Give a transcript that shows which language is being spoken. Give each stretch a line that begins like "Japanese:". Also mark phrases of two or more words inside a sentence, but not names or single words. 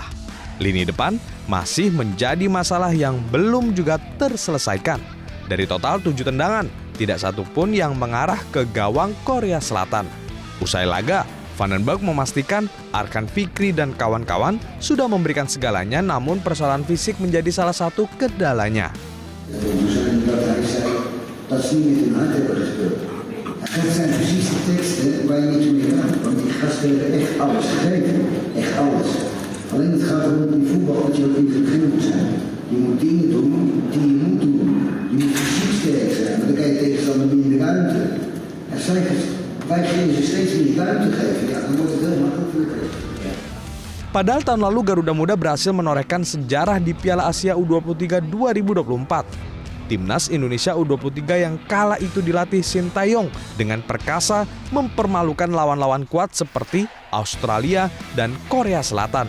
Indonesian: Lini depan masih menjadi masalah yang belum juga terselesaikan. Dari total 7 tendangan, tidak satu pun yang mengarah ke gawang Korea Selatan. Usai laga, Vandenberg memastikan Arkan Fikri dan kawan-kawan sudah memberikan segalanya, namun persoalan fisik menjadi salah satu kendalanya.
Dutch: Dat is niet met hun hart hebben gespeeld. Dat zijn precies de teksten waar je niet mee gaat. Want die gasten hebben echt alles gegeven. Echt alles. Alleen het gaat erom in voetbal dat je ook intelligent moet zijn. Je moet dingen doen die je moet doen. Je moet fysiek sterk zijn. Maar dan kan je tegenstander minder ruimte. En wij kunnen ze steeds meer ruimte geven. Ja, dan wordt het heel makkelijk.
Indonesian: Padahal tahun lalu Garuda Muda berhasil menorehkan sejarah di Piala Asia U23 2024. Timnas Indonesia U23 yang kala itu dilatih Sintayong dengan perkasa mempermalukan lawan-lawan kuat seperti Australia dan Korea Selatan.